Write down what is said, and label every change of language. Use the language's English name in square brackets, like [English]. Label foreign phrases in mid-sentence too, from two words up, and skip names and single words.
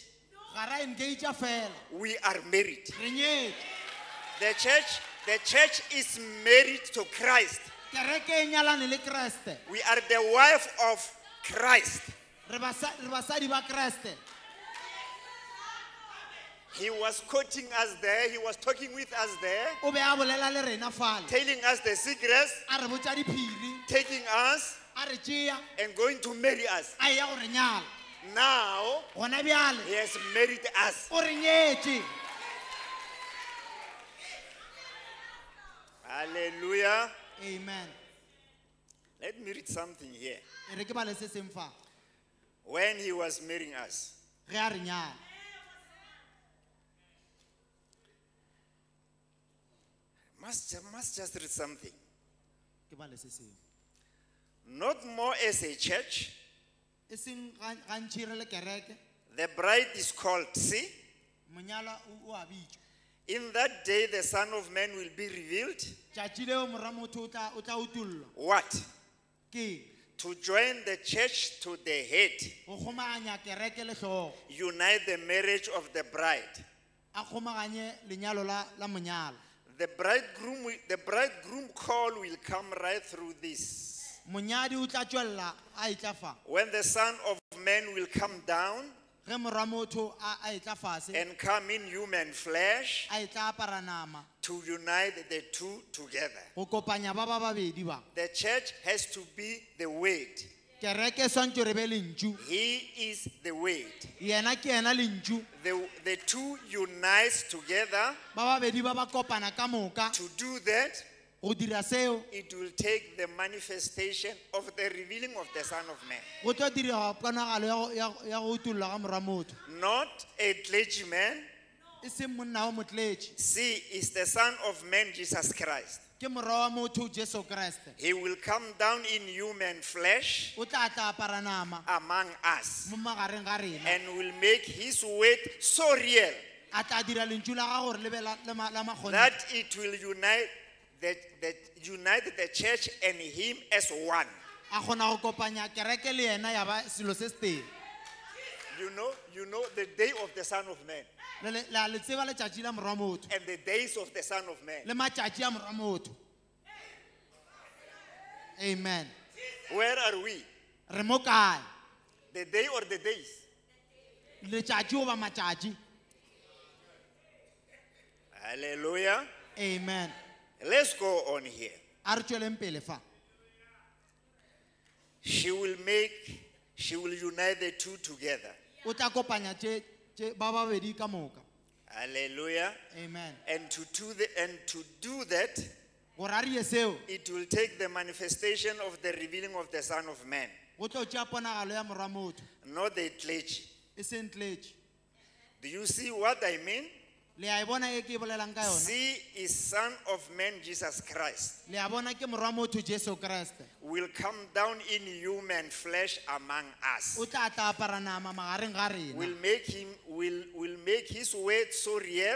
[Northern Sotho] ga ra engagea fela [English] we are married. [Northern Sotho] re nyetse [English] The church is married to Christ. [Northern Sotho] kereke e nyalane le kreste [English] We are the wife of Christ. [Northern Sotho] re basadi ba kreste [English] He was quoting us there. He was talking with us there, [Northern Sotho] o be a bolela le rena fale [English] telling us the secrets, [Northern Sotho] a re botša diphiri [English] taking us [Northern Sotho] a re tšea [English] and going to marry us. [Northern Sotho] a ya go re nyala [English] Now, [Northern Sotho] gona bjale [English] he has married us. [Northern Sotho] o re nyetse [English] Hallelujah. [Northern Sotho] amen [English] Let me read something here. [Northern Sotho] e re ke ba le se seng fa [English] When he was marrying us, [Northern Sotho] ge a re nyala [English] must just read something. [Northern Sotho] ke ba le se seng [English] Not more as a church. [Northern Sotho] e seng gantši re le kereke [English] The bride is called. See, [Northern Sotho] monyala o a bitšwa [English] in that day the Son of Man will be revealed. [Northern Sotho] tšatši leo morwa motho o tla utullwa [English] What? [Northern Sotho] ke [English] To join the church to the head, [Northern Sotho] go kgomaganya kereke le hlogo [English] unite the marriage of the bride. [Northern Sotho] a kgomaganye lenyalo la monyalo [English] The bridegroom call will come right through this. [Northern Sotho] monyadi o tla tšwelela a etla fa [English] When the Son of Man will come down [Northern Sotho] ge morwa motho a etla fase [English] and come in human flesh [Northern Sotho] a etla apara nama [English] to unite the two together. [Northern Sotho] go kopanya ba babedi ba [English] The church has to be the word. [Northern Sotho] kereke e swantse re be lentšu [English] He is the word. [Northern Sotho] yena ke ena lentšu [English] The two unites together. [Northern Sotho] ba babedi ba ba kopana ka moka [English] To do that, [Northern Sotho] go dira seo [English] it will take the manifestation of the revealing of the Son of Man. [Northern Sotho] go tlo direga ponagalo ya go utulla ga morwa motho [English] Not a clergyman. [Northern Sotho] e seng monna o motletše [English] See, it's the Son of Man, Jesus Christ. [Northern Sotho] ke morwa wa motho jesu kreste [English] He will come down in human flesh [Northern Sotho] o tla tla apara nama [English] among us [Northern Sotho] mo magareng ga rena [English] and will make his word so real [Northern Sotho] a tla dira lentšu la ga gore le be la makgone [English] that it will unite the church and him as one. [Northern Sotho] a kgona go kopanya kereke le yena ya ba selo se se teng [English] You know the day of the Son of Man [Northern Sotho] la le tseba letšatši la morwa motho [English] and the days of the Son of Man. [Northern Sotho] le matšatši a morwa motho amen [English] Where are we? [Northern Sotho] re mo kae [English] The day or the days? [Northern Sotho] letšatši goba matšatši [English] Hallelujah. [Northern Sotho] amen [English] Let's go on here. [Northern Sotho] a re tšweleng pele fa [English] She will unite the two together. [Northern Sotho] o tla kopanya ba babedi ka moka [English] Hallelujah. [Northern Sotho] amen [English] And to do that, [Northern Sotho] gore a reye seo [English] it will take the manifestation of the revealing of the Son of Man, [Northern Sotho] go tlo tšea ponagalo ya morwa motho [English] not the clergy. [Northern Sotho] e seng tletše [English] Do you see what I mean? [Northern Sotho] le a e bona e ke e bolelang ka yona [English] See, is Son of Man Jesus Christ [Northern Sotho] le a bona ke morwa wa motho Jesu Kriste [English] will come down in human flesh among us. [Northern Sotho] o tla tla apara nama magareng ga rena [English] Will make his word so real